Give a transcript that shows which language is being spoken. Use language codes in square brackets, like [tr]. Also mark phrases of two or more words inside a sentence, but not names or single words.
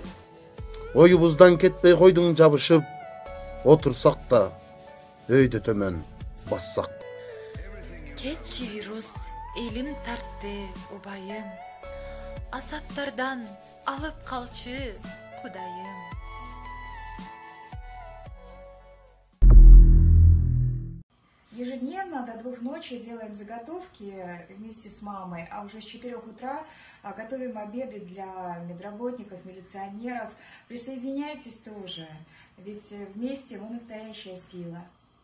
[ky] Оюбуздан кетпей койдуң жабышып, отурсак да өйдө төмөн бассак. Кетчи вирус, элим тартты убайым, азаптардан алып калчы Кудайым. [ru] Ежедневно до 2 ночи делаем заготовки вместе с мамой, а уже с 4 утра готовим обеды для медработников, милиционеров. Присоединяйтесь тоже, ведь вместе мы настоящая сила.